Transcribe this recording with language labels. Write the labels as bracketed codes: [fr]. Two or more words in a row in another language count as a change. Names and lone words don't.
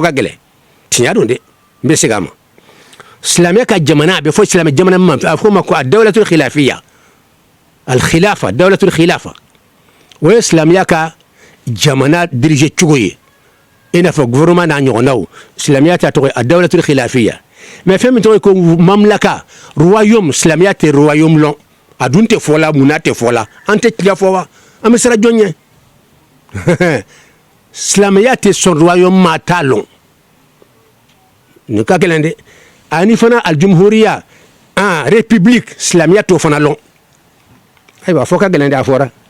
[bm] ka gɛlɛn tiɲɛ don dɛ n bɛ segin a ma silamɛya ka jamana a bɛ fɔ silamɛ jamana min ma a bɛ fɔ o ma ko a [ar] دولة الخلافية الخلافة دولة الخلافة [bm] o ye silamɛya ka jamana dirige cogo ye i n'a fɔ gouvernement n'a ɲɔgɔnnaw silamɛya ta tɔgɔ ye a [ar] دولة الخلافية [bm] mais fɛn min tɔgɔ ye ko mamlaka royaume silamɛya tɛ royaume lɔn a dun tɛ fɔ la munna tɛ fɔ la an tɛ tiɲɛ fɔ wa an bɛ siran jɔn ɲɛ silamɛya tɛ sɔn royaume ma t'a lɔn nin ka gɛlɛn dɛ ani fana aljumhuriya république silamɛya t'o fana lɔn ayiwa fɔ ka gɛlɛn dɛ a fɔra